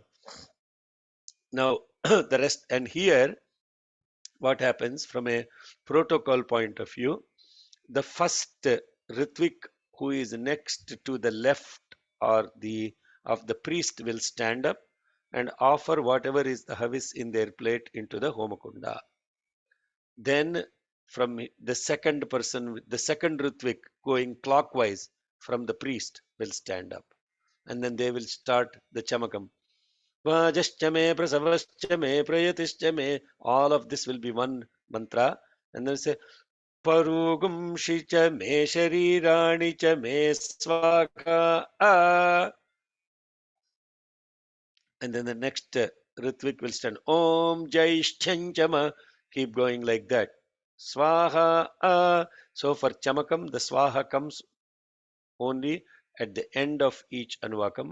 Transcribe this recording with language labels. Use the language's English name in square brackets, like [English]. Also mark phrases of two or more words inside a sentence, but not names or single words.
[English] Now the rest, and here what happens from a protocol point of view, the first Ritvik who is next to the left or of the priest will stand up and offer whatever is the havis in their plate into the Homakunda. Then from the second person, the second Ritvik going clockwise from the priest will stand up, and then they will start the Chamakam. [Sanskrit] Vajascha me, prasavascha me, prayatischa me. [English] All of this will be one mantra. And then say, [Sanskrit] Parugumshi cha me, sharirani cha me, swaha. [English] And then the next Ritvik will stand, [Sanskrit] Om Jaishchanchama. [English] Keep going like that. Swaha. So for Chamakam, the Swaha comes only at the end of each Anuvakam.